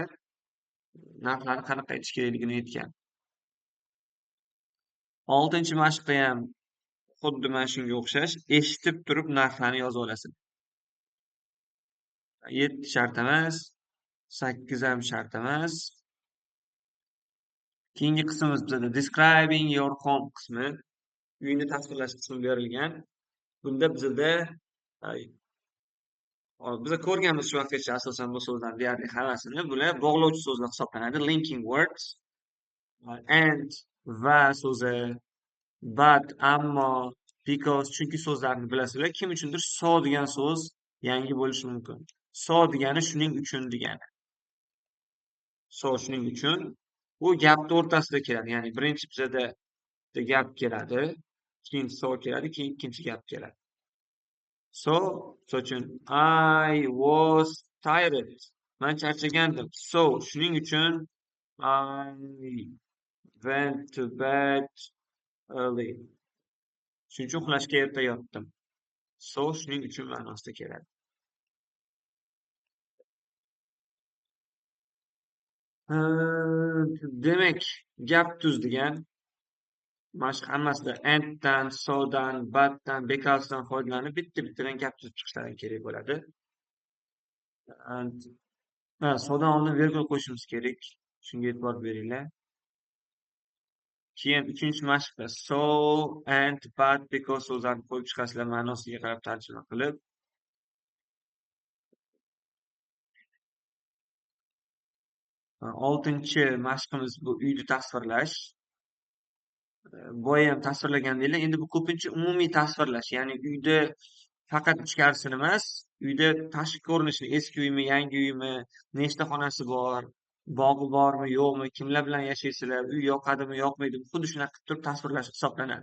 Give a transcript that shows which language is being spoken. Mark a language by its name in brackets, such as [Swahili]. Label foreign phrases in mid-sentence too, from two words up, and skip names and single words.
[Uzbek] Narxlarni qanaqa aytish kerakligini aytgan. 6-chi mashqda ham xuddi mana shunga o'xshash, eshitib turib narxlarni yozib olasiz. 7 shart emas, 8 ham shart emas. Keyingi qismimiz bizda [English] describing your home [Uzbek] qismi, uyni tasvirlash qismi berilgan. Bunda bizda biz ko'rganmiz shu vaqtgacha asosan bu so'zlarni deyarli hammasini. Bular bog'lovchi so'zlar hisoblanadi. [English] Linking words, and, [Uzbek] va so'zi, but, ammo, because, chunki so'zlarni bilasizlar. Kim uchundir so degan so'z yangi bo'lishi mumkin. So degani shuning uchun degani. So shuning uchun. Bu gapni o'rtasida keladi. Ya'ni birinchi bizada gap keladi, keyin so keladi, keyin ikkinchi gap keladi. [English] So, [Uzbek] misol uchun [English] I was tired. [Uzbek] Men charchagandim. So, shuning uchun [English] I went to bed early. [Uzbek] Shuning uchun uxlashga erta yotdim. So, shuning uchun ma'nosida keladi. Demak, gap tuzdigan mashq hammasida anddan, sodan, butdan, becausedan foydalanib bitta-bittadan gap tuzib chiqishlari kerak bo'ladi. Sodan oldin virgul qo'yishimiz kerak. Shunga e'tibor beringlar. Keyin 3-chi mashqda so, and, but, because so'zlarini qo'yib chiqasizlar ma'nosiga qarab tarjima qilib. 6-chi mashqimiz bu uyni tasvirlash. Boya ham tasvirlagandinglar. Endi bu ko'pincha umumiy tasvirlash, ya'ni uyda faqat ichkarisini emas, uyda tashqi ko'rinishini, eski uymi, yangi uymi, nechta xonasi bor, bog'i bormi, yo'qmi, kimlar bilan yashaysizlar, uy yoqadimi, yoqmaydimi, xuddi shunaqa qilib turib tasvirlash hisoblanadi.